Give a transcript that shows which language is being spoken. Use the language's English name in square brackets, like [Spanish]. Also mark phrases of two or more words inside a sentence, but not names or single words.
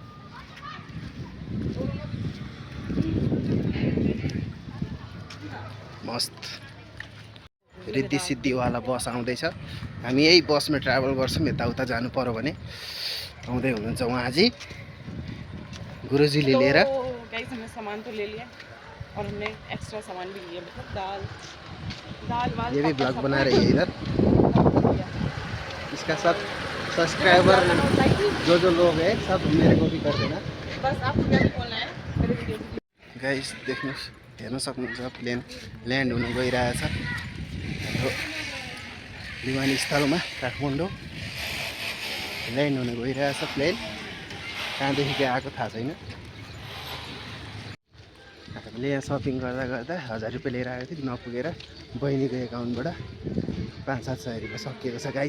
[Nepali] मस्त रिद्धि सिद्धिवाला बस आउँदैछ। हामी यही बसमा ट्राभल गर्छौँ। यताउता जानु पर्यो भने आउँदै हुनुहुन्छ उहाँजी, गुरुजीले लिएर। गाइस, [Hindi] हमने सामान तो ले लिया और हमने एक्स्ट्रा सामान भी लिया, मतलब दाल वाल। ये भी ब्लॉग बना रही है इधर। इसका सब सब्सक्राइबर जो लोग हैं सब मेरे को भी कर देना। बस आपको क्या बोलना है मेरे वीडियो में? [Nepali] गाइस देख्नुहोस्, हेर्न सक्नुहुन्छ [English] plane land [Nepali] हुन गइरहेछ हाम्रो विमानस्थलमा काठमाडौँ। ल्यान्ड हुन गइरहेछ प्लेन। कहाँदेखि आएको थाहा छैन। हामीले यहाँ सपिङ गर्दा गर्दा 1000 रुपियाँ लिएर आएको थियौँ, नपुगेर बहिनीको एकाउन्टबाट 500-700 रुपियाँ सकिएको छ गाइस।